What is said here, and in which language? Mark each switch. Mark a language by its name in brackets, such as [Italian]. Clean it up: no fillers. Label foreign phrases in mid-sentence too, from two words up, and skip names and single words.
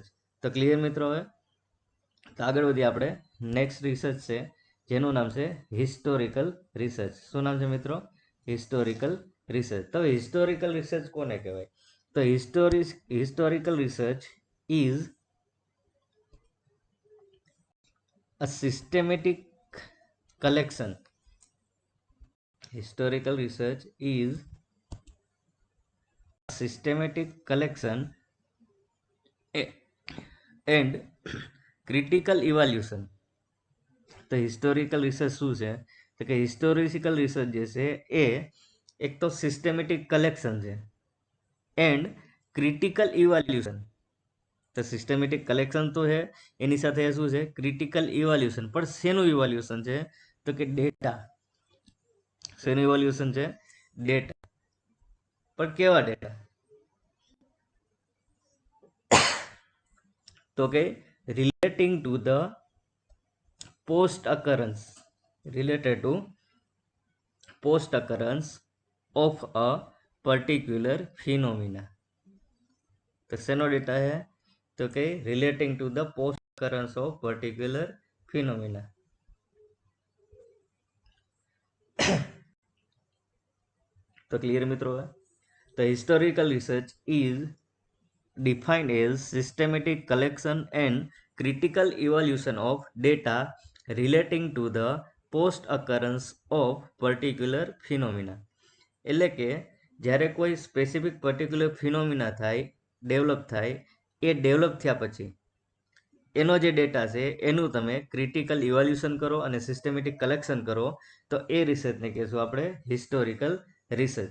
[Gujarati] તો ક્લિયર મિત્રો હવે? તો આગળ વધી આપણે [English] next research [Gujarati] છે જેનું નામ છે [English] historical research. [Gujarati] શું નામ છે મિત્રો? [English] historical research. [Gujarati] તો [English] historical research [Gujarati] કોને કહેવાય? [English] તો historical research is a systematic collection. Historical research is a systematic collection and critical evaluation. [Gujarati] તો [English] historical research [Gujarati] શું છે? તો કે [English] historical research [Gujarati] જે છે એ એક તો [English] systematic collection [Gujarati] છે [English] and critical evaluation. [Gujarati] તો [English] systematic collection [Gujarati] તો છે, એની સાથે શું છે [English] critical evaluation. [Gujarati] પણ શેનું ઇવેલ્યુએશન છે તો કે ડેટા. શેનું ઇવેલ્યુએશન છે ડેટા। પણ કેવા ડેટા તો કે [English] relating to the post occurrence, related to post occurrence of a particular phenomena। [Gujarati] તો શેનો ડેટા છે તો કે [English] relating to the post occurrence of particular phenomena. [Gujarati] તો ક્લિયર મિત્રો છે। [English] तो historical research is defined as systematic collection and critical evaluation of data relating to the post occurrence of particular phenomena। [Gujarati] એટલે કે જ્યારે કોઈ [English] specific particular phenomena [Gujarati] થાય, ડેવલપ થાય, એ ડેવલપ થયા પછી એનો જે ડેટા છે એનું તમે [English] critical evaluation [Gujarati] કરો અને [English] systematic collection [Gujarati] કરો, તો એ રિસર્ચને કહેશું આપણે [English] historical research.